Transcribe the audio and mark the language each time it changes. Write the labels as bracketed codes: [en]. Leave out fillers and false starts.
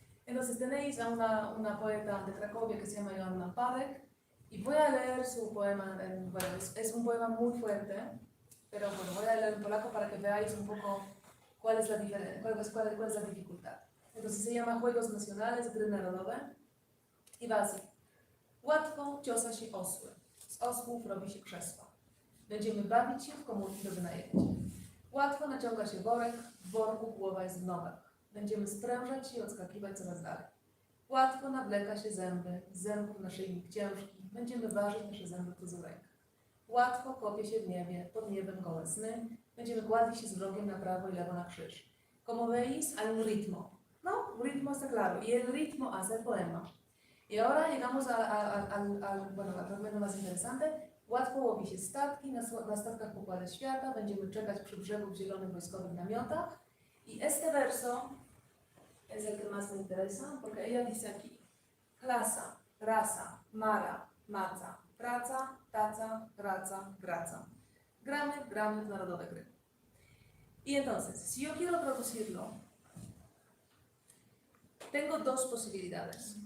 [es] Entonces tenéis a una poeta de Cracovia que se llama Joanna Pawek, y voy a leer su poema, bueno, es un poema muy fuerte, pero bueno, voy a leer en polaco para que veáis un poco cuál es la diferencia, cuál es la dificultad. Entonces se llama Juegos Nacionales, Gry Narodowe, i va así. [pl] Łatwo ciosa się osły, z osłów robi się krzesła. Będziemy bawić się w komórki do wynajęcia. Łatwo naciąga się worek, w worku głowa jest w nogach. Będziemy sprężać i odskakiwać coraz dalej. Łatwo nawleka się zęby, z zębów naszyjnik ciężki. Będziemy ważyć nasze zęby tu z ręk. Łatwo kopie się w niebie, pod niebem gołe sny. Będziemy kładli się z wrogiem na prawo i lewo na krzyż. [es] Como veis, hay un ritmo. No, un ritmo está claro. Y el ritmo hace el poema. Y ahora llegamos al fragmento más interesante. [pl] Łatwo łowi się statki, na statkach pokłady świata. Będziemy czekać przy brzegu w zielonych wojskowych namiotach. [es] Y este verso es el que más me interesa, porque ella dice aquí, [pl] klasa, rasa, mara, maca, praca, taca, graca, graca. Gramy w narodowe gry. [es] Y entonces, si yo quiero traducirlo, tengo 2 posibilidades.